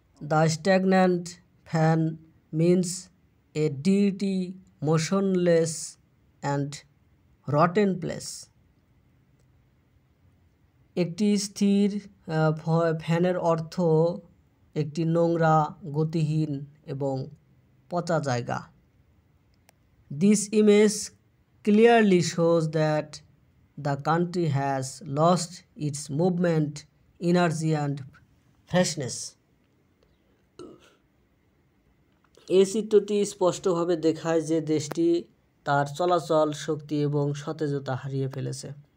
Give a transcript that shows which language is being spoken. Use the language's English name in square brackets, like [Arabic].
[English] The stagnant fan means a dirty, motionless and rotten place. [Bangla] একটি স্থির ফ্যানের অর্থ একটি নোংরা, গতিহীন এবং পচা জায়গা। [English] This image clearly shows that the country has lost its movement, energy and freshness. [Bangla] এই চিত্রটি স্পষ্টভাবে দেখায় যে দেশটি তার চলাচল, শক্তি এবং সতেজতা হারিয়ে ফেলেছে।